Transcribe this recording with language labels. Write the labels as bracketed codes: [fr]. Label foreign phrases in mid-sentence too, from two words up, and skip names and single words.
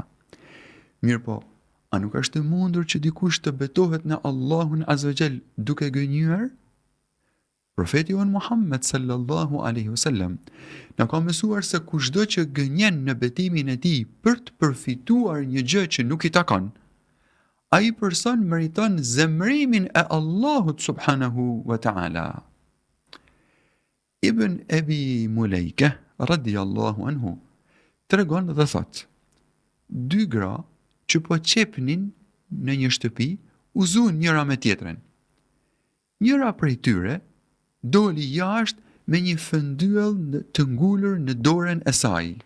[sq] Mirë po, a nuk është e mundur që dikush të betohet në Allahun [ar] عز وجل [sq] duke gënjur? Profeti jon Muhammed [ar] صلى الله عليه وسلم [sq] na ka mësuar se kushdo që gënjen në betimin e tij për të përfituar një gjë që nuk i takon, ai person meriton zemrimin e Allahut [ar] سبحانه وتعالى. [sq] Ibn Abi Mulejke [ar] رضي الله عنه [sq] tregon dhe thot: dy gra që po qepnin në një shtëpi u zun njëra me tjetrën. Njëra prej tyre doli jashtë me një fëndyell të ngulur në dorën e saj.